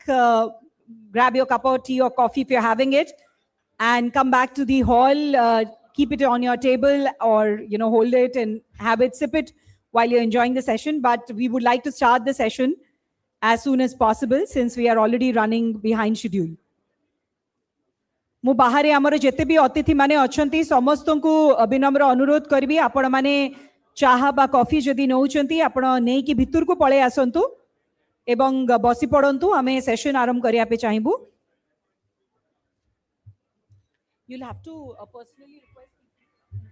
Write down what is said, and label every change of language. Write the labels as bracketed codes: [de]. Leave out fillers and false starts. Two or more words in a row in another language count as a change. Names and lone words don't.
[en] Grab your cup of tea or coffee if you're having it, and come back to the hall. Keep it on your table, or hold it and have it, sip it while you're enjoying the session. But we would like to start the session as soon as possible since we are already running behind schedule. [or] ମୁଁ ବାହାରେ ଆମର ଯେତେ ବି ଅତିଥି ମାନେ ଅଛନ୍ତି ସମସ୍ତଙ୍କୁ ବିନମ୍ର ଅନୁରୋଧ କରିବି, ଆପଣମାନେ ଚାହା ବା କଫି ଯଦି ନେଉଛନ୍ତି ଆପଣ ନେଇକି ଭିତରକୁ ପଳେଇ ଆସନ୍ତୁ ଏବଂ ବସି ପଡ଼ନ୍ତୁ। ଆମେ ସେସନ ଆରମ୍ଭ କରିବା ପାଇଁ ଚାହିଁବୁ। [en] You'll have to personally request.